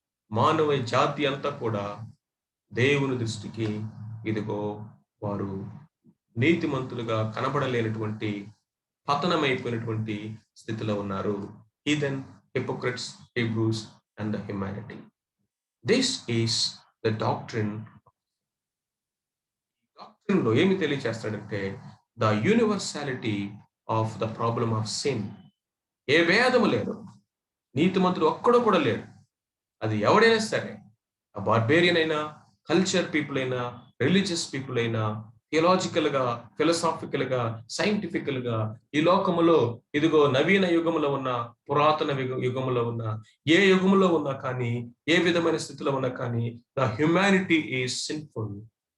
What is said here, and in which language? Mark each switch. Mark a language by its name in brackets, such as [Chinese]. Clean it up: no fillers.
[Telugu] మానవ జాతి అంతా కూడా దేవుని దృష్టికి ఇదిగో వారు నీతిమంతులుగా కనబడలేనటువంటి, పతనమైపోయినటువంటి స్థితిలో ఉన్నారు. [English] Heathen, hypocrites, Hebrews and the humanity. This is the doctrine. Doctrine [Telugu] లో ఏమి తెలియచేస్తాడంటే [English] the universality of the problem of sin. [Telugu] ఏ భేదము లేదు, నీతిమంతుడు ఒక్కడో కూడా లేడు. అది ఎవడైనా సరే, ఆ బార్బేరియన్ అయినా, కల్చర్ పీపుల్ అయినా, రిలీజియస్ పీపుల్ అయినా, థియలాజికల్ గా, ఫిలసాఫికల్ గా, సైంటిఫికల్ గా ఈ లోకములో ఇదిగో నవీన యుగములో ఉన్న, పురాతన యుగములో ఉన్న, ఏ యుగములో ఉన్నా కానీ, ఏ విధమైన స్థితిలో ఉన్నా కానీ [English] The humanity is sinful.